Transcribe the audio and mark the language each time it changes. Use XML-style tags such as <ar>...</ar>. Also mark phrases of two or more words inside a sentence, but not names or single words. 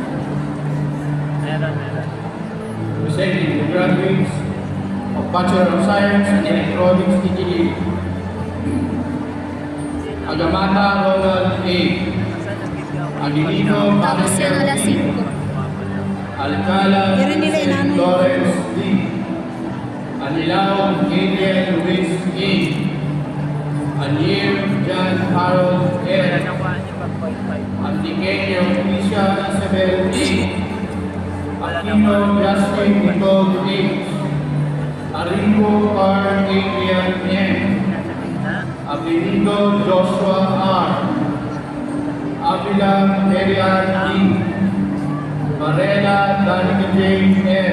<en>Presenting the graduates of Bachelor of Science in Electronics Engineering. Agamata Ronald A. Aguilino</en> <tl>Tapos yan alas 5.</tl> <en>Alcala St. Lawrence D. Anilao Adrian Luis A. Anier John Harold L. Antiqueño Alicia Isabel A. Aquino Justin Nicole H. Arico R. Adrian M. Abilindo Joshua R. Avila Marian D. Varela Danica James M.</en>